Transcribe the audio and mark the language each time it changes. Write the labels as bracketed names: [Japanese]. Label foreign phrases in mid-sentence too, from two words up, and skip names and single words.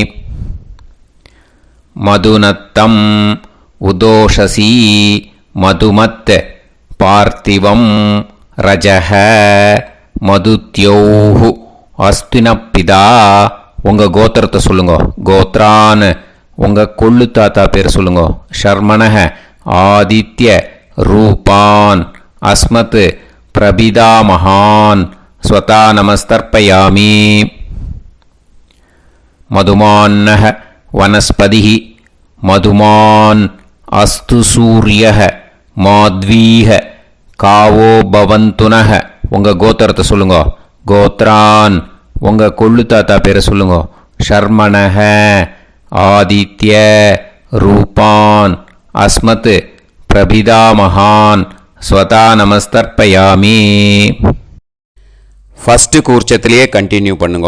[Sanskrit] मधुनक्तम् उतोषसि मधुमत् पार्थिवं रजः मधुद्यौः अस्तु नः पिता. [Tamil] உங்கள் கோத்திரத்தை சொல்லுங்க. கோத்ரான் உங்கள் கொள்ளு தாத்தா பேர் சொல்லுங்க. [Sanskrit] शर्मणः आदित्य रूपान् अस्मत् प्रपितामहान् स्वधा नमस्तर्पयामि. மதுமான்னः वनस्पतिः मधुमान् अस्तु सूर्यः माध्वीः कावो भवन्तुनः. [Tamil] உங்கள் கோத்திரத்தை சொல்லுங்க. கோத்ரான் உங்கள் கொள்ளு தாத்தா பேரை சொல்லுங்க. [Sanskrit] शर्मणः आदित्य रूपान् अस्मत् प्रपितामहान् स्वधा नमस्तर्पयामि. [Tamil] ஃபஸ்ட்டு கூர்ச்சத்திலேயே கண்டினியூ பண்ணுங்க.